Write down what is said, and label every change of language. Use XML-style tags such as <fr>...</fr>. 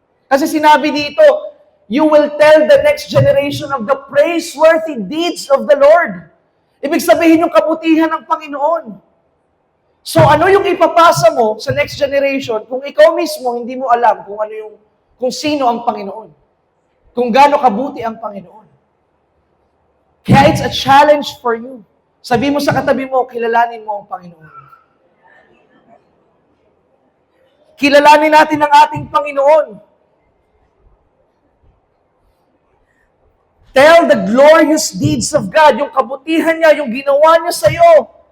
<tl>Kasi sinabi dito,</tl> <en>you will tell the next generation of the praiseworthy deeds of the Lord.</en> <tl>Ibig sabihin yung kabutihan ng Panginoon. So ano yung ipapasa mo sa next generation kung ikaw mismo hindi mo alam kung sino ang Panginoon? Kung gaano kabuti ang Panginoon.</tl> <en>Kaya it's a challenge for you.</en> <tl>Sabi mo sa katabi mo, kilalanin mo ang Panginoon. Kilalanin natin ang ating Panginoon.</tl> <en>Tell the glorious deeds of God,</en> <tl>yung kabutihan niya, yung ginawa niya sa iyo.</tl>